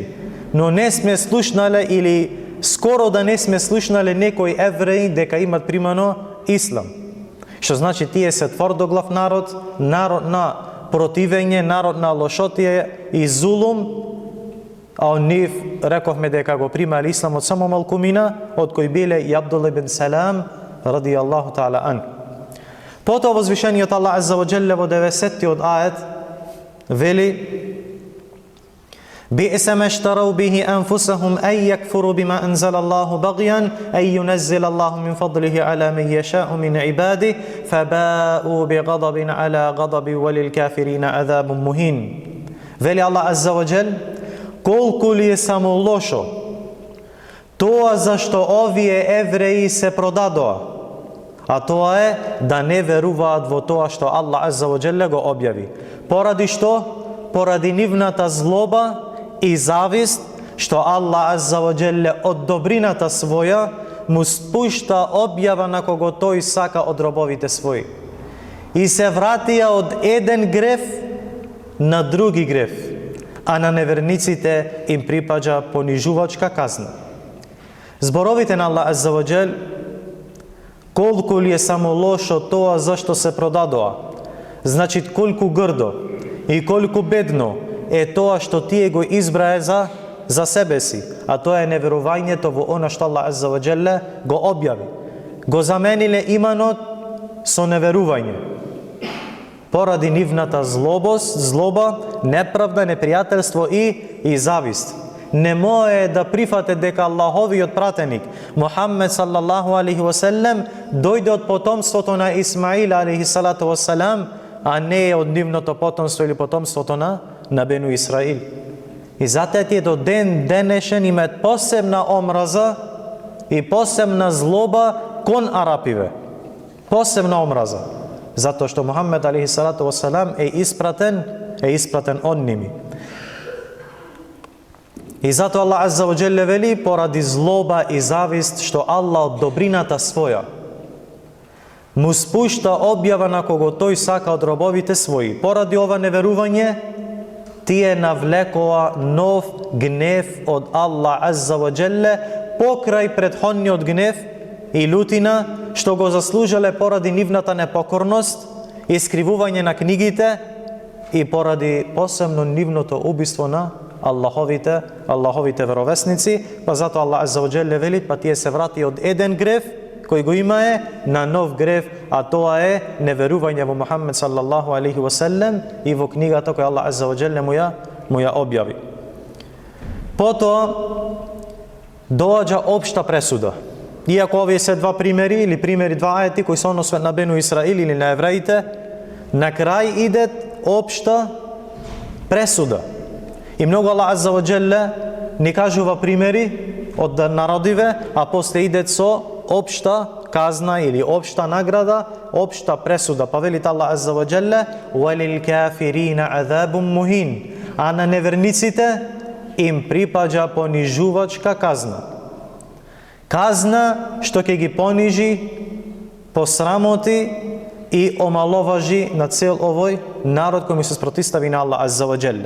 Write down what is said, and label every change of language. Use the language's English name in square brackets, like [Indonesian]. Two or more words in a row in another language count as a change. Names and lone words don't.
[Macedonian] Но не сме слушнале или скоро да не сме слушнале некои евреи дека имат примано ислам. Што значи тие се тврдоглав народ, народ на противење, народ на лошотие и зулум, а од нив рековме дека го примале исламот само малкумина, од кои биле и Абдулла ибн Салам [Arabic] رضي الله تعالى عن. [Macedonian] Потоа возвишениот Аллах [Arabic] عز وجل [Macedonian] во 90-тиот ајет вели: [Arabic] بئس ما اشتروا به أنفسهم أن يكفروا بما أنزل الله بغيا أن ينزل الله من فضله على من يشاء من عباده فباءوا بغضب على غضب وللكافرين عذاب مهين. [Macedonian] Вели Аллах [Arabic] عز وجل, [Macedonian] колку ли е само лошо тоа зашто овие евреи се продадоа, а тоа е да не веруваат во тоа што Аллах [Arabic] عز وجل [Macedonian] го објави. Поради што? Поради нивната злоба и завист, што Аллах [Arabic] عز وجل [Macedonian] од добрината своја му спушта објава на кого тој сака од робовите своји. И се вратија од еден греф на други греф, а на неверниците им припаѓа понижувачка казна. Зборовите на Аллах [Arabic] عز وجل, [Macedonian] колку ли е само лошо тоа зашто се продадоа, значи колку грдо и колку бедно е тоа што тие го избрае за себе си, а тоа е неверувањето во она што Аллах [Arabic] عز وجل [Macedonian] го објави. Го замениле иманот со неверување. Поради нивната злоба, неправда, непријателство и завист. Не може да прифате дека Аллаховиот пратеник Мухаммед [Arabic] صلى الله عليه وسلم [Macedonian] дојде од потомството на Исмаил [Arabic] عليه الصلاة والسلام, [Macedonian] а не од нивното потомство или потомството на Бену Исраил. И затоа тие до ден денешен имаат посебна омраза и посебна злоба кон арапиве. Посебна омраза. Затоа што Мухаммед [Arabic] عليه الصلاة والسلام [Macedonian] е испратен од ними. И затоа Аллах [Arabic] عز وجل [Macedonian] вели, поради злоба и завист што Аллах од добрината своја му спушта објава на кого тој сака од робовите своји. Поради ова неверување, тие навлекоа нов гнев од Аллах [Arabic] عز وجل [Macedonian] покрај претходниот гнев и лутина што го заслужале поради нивната непокорност и скривување на книгите и поради посебно нивното убиство на Аллаховите веровесници. Па затоа Аллах [Arabic] عز وجل [Macedonian] вели, па тие се врати од еден греф кој го имае на нов греф, а тоа е неверување во Мухаммед [Arabic] صلى الله عليه وسلم [Macedonian] и во книгата која Аллах [Arabic] عز وجل [Macedonian] му ја објави. Потоа доаѓа општа пресуда. Иако овие се два примери или два ајети кои се односат на Бену Исраил или на евреите, на крај идет општа пресуда. И многу Аллах [Arabic] عز وجل [Macedonian] ни кажува примери од народиве, а после идет со општа казна или општа награда, општа пресуда. Па велит Аллах [Arabic] عز وجل: "وللكافرين عذاب مهين", [Macedonian] а на неверниците им припаѓа понижувачка казна. Казна што ќе ги понижи, посрамоти и омаловажи на цел овој народ кој му се спротивстави на Аллах [Arabic] عز وجل.